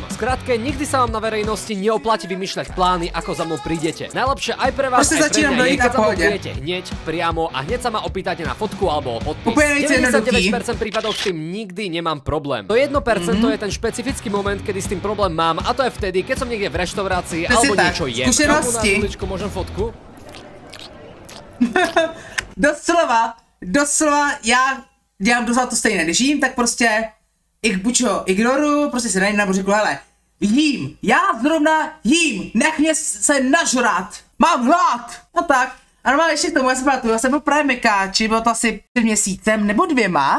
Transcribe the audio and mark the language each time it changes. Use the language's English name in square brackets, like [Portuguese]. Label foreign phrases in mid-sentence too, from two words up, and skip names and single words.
[Slovak] Skrátke, nikdy sa vám na verejnosti neoplatí vymýšľať plány, ako za mnou prídete. Najlepšie aj pre vás, aj pre mňa je, keď za mnou prídete hneď, priamo a hneď sa ma opýtate na fotku alebo o podpis. 99% prípadov s tým nikdy nemám problém. To 1% to je ten špecifický moment, kedy s tým problém mám, a to je vtedy, keď som niekde v reštaurácii alebo niečo jem. Môžem fotku? [Czech] doslova, já dělám doslova to stejné, když jím, tak prostě buď ho ignoruju, prostě se na něm řeknu, hele, jím, já zrovna jím, nech mě se nažrat, mám hlad, no tak, A normálně ještě k tomu, já jsem byl právě mekáči, bylo to asi 3 měsícem nebo 2.